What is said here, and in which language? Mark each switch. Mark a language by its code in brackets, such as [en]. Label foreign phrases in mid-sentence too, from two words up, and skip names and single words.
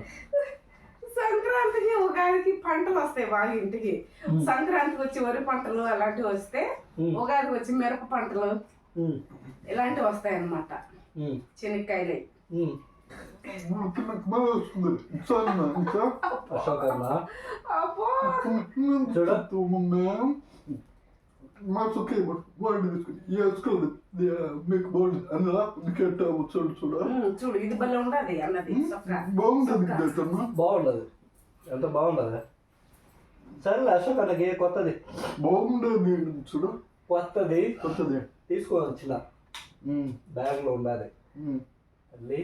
[te] సంక్రాంతికి ఉగాదికి పంటలు వస్తాయి బాగా ఇంటికి సంక్రాంతికి వచ్చి వరి పంటలు అలాంటివి వస్తే ఉగాదికి వచ్చి మిరప పంటలు ఇలాంటివి వస్తాయి అన్నమాట చెనక్కాయలు అశోకన్న అబ్బో [sv] Mas okej, vad är det vi skulle... Jag skulle... Det är mycket vanligt. En lapp, du kan ta åt sånt sådär. [te] చూడు ఇది భలే ఉండదు అన్నది సొక్క బాగుంటుంది కదమ్మా బాగుండదు ఎంత బాగుండదు సరేలే అశోక్ అన్నకి కొత్తది బాగుండదు చూడు కొత్తది కొత్తది తీసుకొని వచ్చిన బ్యాగ్లో ఉండాలి మళ్ళీ